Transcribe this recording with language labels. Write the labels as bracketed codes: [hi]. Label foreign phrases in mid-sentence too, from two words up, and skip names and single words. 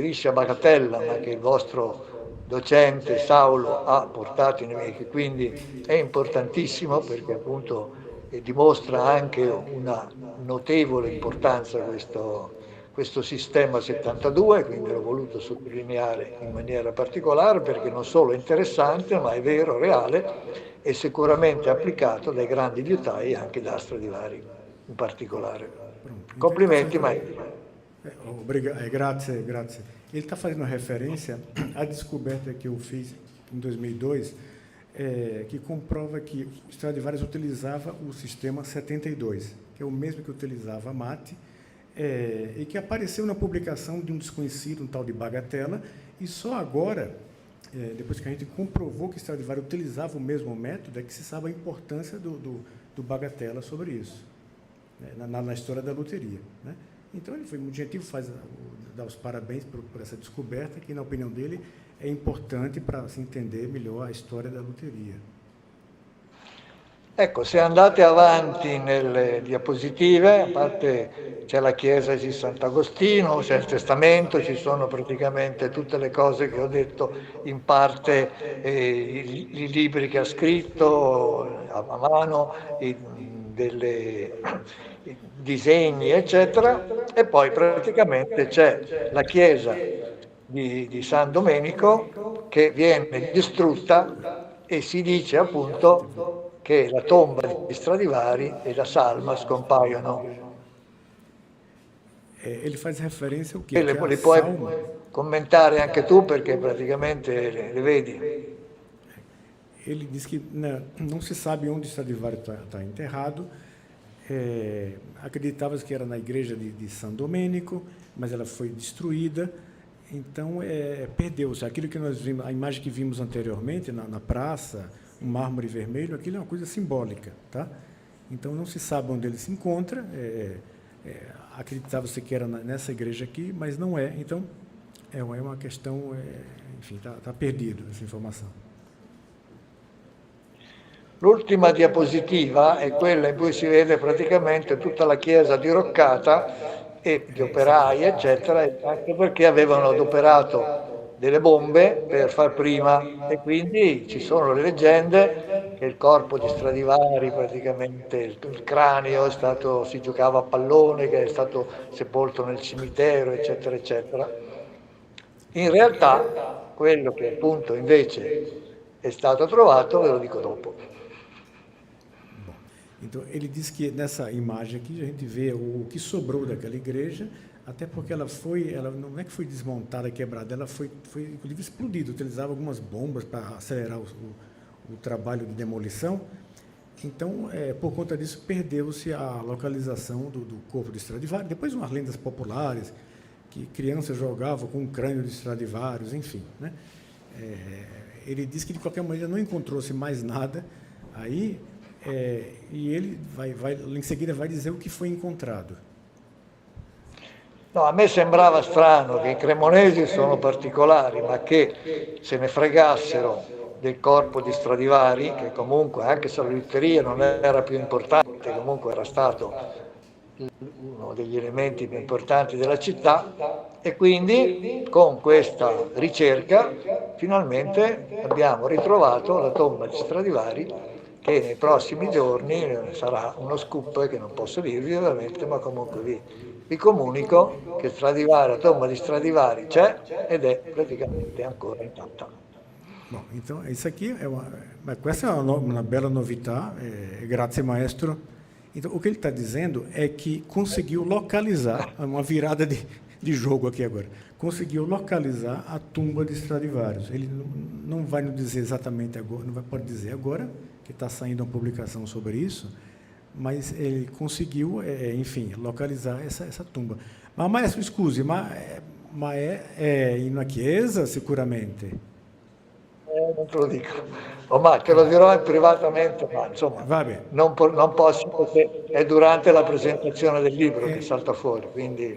[it] a bagatella, ma che il vostro docente Saulo ha portato e che quindi è importantissimo perché appunto dimostra anche una notevole importanza questo sistema 72, quindi l'ho voluto sottolineare in maniera particolare perché non solo è interessante, ma è vero, reale e sicuramente applicato dai grandi liutai anche da Stradivari in particolare. Complimenti, maestro. Grazie, grazie. [pt] Ele está fazendo referência à descoberta que eu fiz em 2002, que comprova que Stradivarius utilizava o sistema 72, que é o mesmo que utilizava a Mate, e que apareceu na publicação de um desconhecido, um tal de Bagatella, e só agora, depois que a gente comprovou que Stradivarius utilizava o mesmo método, é que se sabe a importância do Bagatella sobre isso, né, na história da luteria, né? Então, ele foi muito gentil, dar os parabéns por essa descoberta, que, na opinião dele, é importante para se entender melhor a [it] storia della luteria. Ecco, se andate avanti nelle diapositive, a parte c'è la chiesa di Sant'Agostino, c'è il testamento, ci sono praticamente tutte le cose che ho detto, in parte i libri che ha scritto a mano, i disegni, eccetera, e poi praticamente c'è la chiesa di San Domenico che viene distrutta e si dice appunto che la tomba di Stradivari e la salma scompaiono. [pt] Ele faz referência ao que? [it] Le puoi commentare anche tu perché praticamente le vedi. [pt] Ele diz que não se sabe onde Stradivari está enterrado. Acreditava-se que era na igreja de San Domenico, mas ela foi destruída. Então, perdeu-se. Aquilo que nós vimos, a imagem que vimos anteriormente, na praça, um mármore vermelho, aquilo é uma coisa simbólica, tá? Então, não se sabe onde ele se encontra. Acreditava-se que era nessa igreja aqui, mas não é. Então, é uma questão, enfim, está perdido essa informação. [it] L'ultima diapositiva è quella in cui si vede praticamente tutta la chiesa diroccata e gli operai, eccetera, anche perché avevano adoperato delle bombe per far prima e quindi ci sono le leggende che il corpo di Stradivari, praticamente il cranio, si giocava a pallone, che è stato sepolto nel cimitero, eccetera, eccetera. In realtà, quello che appunto invece è stato trovato, ve lo dico dopo. [pt] Então, ele diz que nessa imagem aqui a gente vê o que sobrou daquela igreja, até porque ela não é que foi desmontada, quebrada, ela foi inclusive explodida, utilizava algumas bombas para acelerar o trabalho de demolição. Então, por conta disso, perdeu-se a localização do corpo de Stradivari. Depois, umas lendas populares, que crianças jogavam com o crânio de Stradivarius, enfim, né? Ele diz que, de qualquer maneira, não encontrou-se mais nada aí, e ele in seguida vai dizer o que foi encontrado. [it] No, a me sembrava strano che i cremonesi sono particolari, ma che se ne fregassero del corpo di Stradivari, che comunque, anche se la liuteria non era più importante, comunque era stato uno degli elementi più importanti della città, e quindi con questa ricerca finalmente abbiamo ritrovato la tomba di Stradivari, che nei prossimi giorni sarà uno scoop che non posso dirvi ovviamente, ma comunque vi comunico che la tomba di Stradivari c'è ed è praticamente ancora intatta. [pt] Bom, então isso aqui [it] questa è una bella novità, grazie maestro. [pt] Então, o que ele está dizendo é que conseguiu localizar, uma virada de jogo aqui agora, conseguiu localizar a tumba de Stradivarius. Ele não vai nos dizer exatamente agora, pode dizer agora, que está saindo uma publicação sobre isso, mas ele conseguiu, enfim, localizar essa tumba. [it] Ma maestro, scusi, ma è in una chiesa sicuramente? Non te lo dico. Ma te lo dirò privatamente, ma insomma, Va bene. non posso perché è durante la presentazione del libro che salta fuori, quindi...